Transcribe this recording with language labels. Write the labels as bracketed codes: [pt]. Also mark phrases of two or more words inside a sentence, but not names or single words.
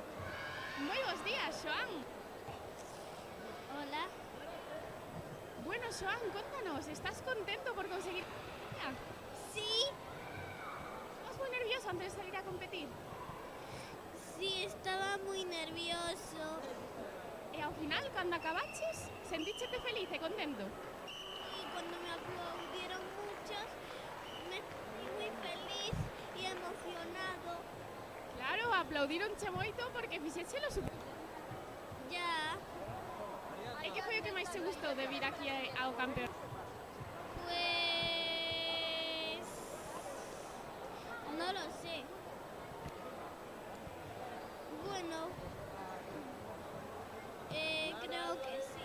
[gl] Moi bons días, Xoán. Hola, Bueno, Xoán, contanos, ¿estás contento por conseguir? [es] sí, ¿Estás muy nervioso antes de salir a competir? sí, estaba muy nervioso. [gl] E ao final, cando acabaches, sentíchete feliz e contento? [es] Y cuando me aplaudieron muchos, me sentí muy feliz y emocionado. Claro, [gl] aplaudironche moito porque fixéchelo super... [es] Ya, [gl] E que foi o que máis te gustou de vir aquí ao campeón? [es] pues... no lo sé. Bueno, creo que sí.